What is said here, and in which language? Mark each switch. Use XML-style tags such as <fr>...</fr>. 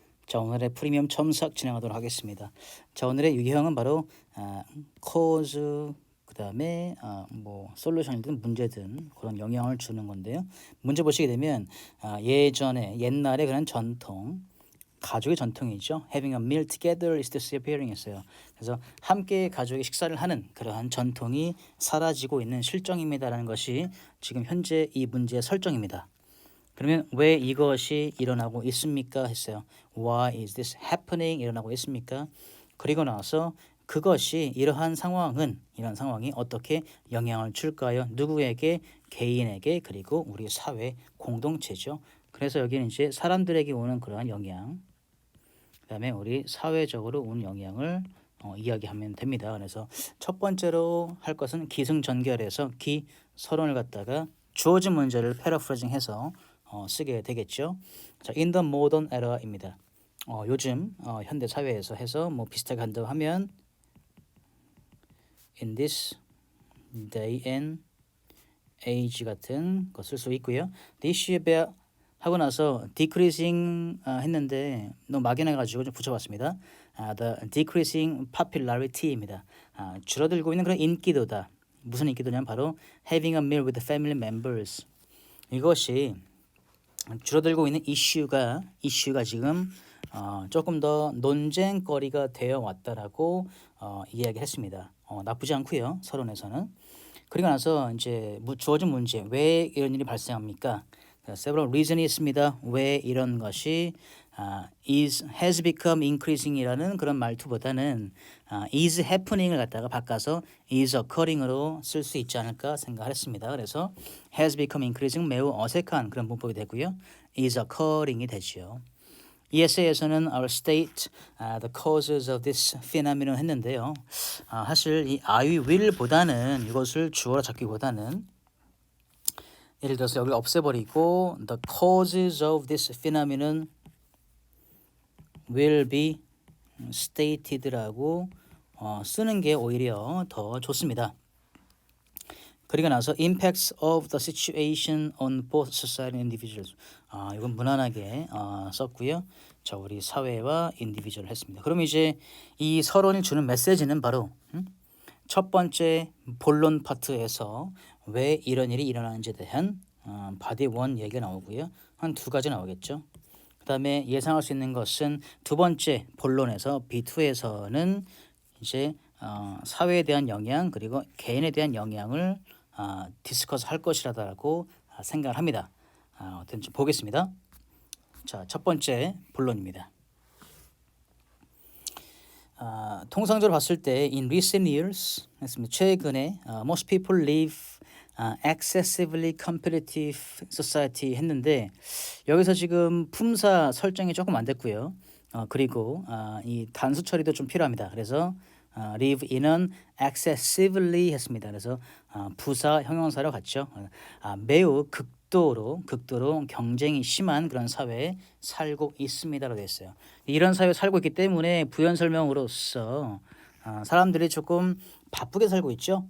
<ko>자, 오늘의 프리미엄 첨삭 진행하도록 하겠습니다. 자, 오늘의 유형은 바로 cause, 그다음에 솔루션이든 문제든 그런 영향을 주는 건데요. 문제 보시게 되면 옛날에 그런 전통, 가족의 전통이죠.</ko> <en>Having a meal together is disappearing 했어요.</en> <ko>그래서 함께 가족이 식사를 하는 그러한 전통이 사라지고 있는 실정입니다라는 것이 지금 현재 이 문제의 설정입니다. 그러면 왜 이것이 일어나고 있습니까?</ko> <en>했어요. Why is this happening?</en> <ko>일어나고 있습니까? 그리고 나서 그것이 이러한 상황이 어떻게 영향을 줄까요? 누구에게? 개인에게, 그리고 우리 사회 공동체죠. 그래서 여기는 이제 사람들에게 오는 그러한 영향, 그다음에 우리 사회적으로 오는 영향을 이야기하면 됩니다. 그래서 첫 번째로 할 것은 기승전결해서 서론을 갖다가 주어진 문제를 패러프레징해서 쓰게 되겠죠.</ko> <en>자, in the modern era입니다.</en> <ko>요즘 현대 사회에서 해서 비슷하게 한다고 하면</ko> <en>in this day and age</en> <ko>같은 거 쓸 수 있고요.</ko> <en>The issue about</en> <ko>하고 나서 decreasing 했는데 너무 막연해가지고 좀 붙여봤습니다.</ko> <en>The decreasing popularity입니다.</en> <ko>줄어들고 있는 그런 인기도다. 무슨 인기도냐면 바로</ko> <en>having a meal with the family members.</en> <ko>이것이 줄어들고 있는 이슈가 지금 조금 더 논쟁거리가 되어 왔다라고 이야기했습니다. 나쁘지 않고요. 서론에서는. 그리고 나서 이제 주어진 문제, 왜 이런 일이 발생합니까? several reason이 있습니다. 왜 이런 것이</ko> <en>has become increasing</en> <ko>이라는 그런 말투보다는 is happening을 갖다가 바꿔서 is occurring으로 쓸 수 있지 않을까 생각을 했습니다. 그래서 has become increasing 매우 어색한 그런 문법이 되고요. is occurring이 되죠. 이 에세이에서는</ko> <en>our state, the causes of this phenomenon 했는데요.</en> <ko>사실 이 I will보다는 이것을 주어로 잡기보다는 예를 들어서 여기 없애버리고</ko> <en>the causes of this phenomenon will be stated</en> <ko>라고 쓰는 게 오히려 더 좋습니다.</ko> <en>그리고 나서 impacts of the situation on both society and individuals.</en> <ko>이건 무난하게 썼고요. 자, 우리 사회와 인디비주얼을 했습니다. 그럼 이제 이 서론이 주는 메시지는 바로 첫 번째 본론 파트에서 왜 이런 일이 일어나는지에 대한 바디 1 얘기가 나오고요. 한 두 가지 나오겠죠. 그 다음에 예상할 수 있는 것은 두 번째 본론에서 B2에서는 이제 사회에 대한 영향 그리고 개인에 대한 영향을 디스커스 할 것이라고 생각을 합니다. 어떤 좀 보겠습니다. 자, 첫 번째 본론입니다. 통상적으로 봤을 때 in recent years 했습니다. 최근에</ko> <en>most people live excessively competitive society</en> <ko>했는데 여기서 지금 품사 설정이 조금 안 됐고요. 그리고 이 단수 처리도 좀 필요합니다.</ko> <en>그래서 live in an excessively 했습니다.</en> <ko>그래서 부사 형용사로 갔죠. 매우 극도로 경쟁이 심한 그런 사회에 살고 있습니다라고 되어 있어요. 이런 사회에 살고 있기 때문에 부연 설명으로서 사람들이 조금 바쁘게 살고 있죠.</ko>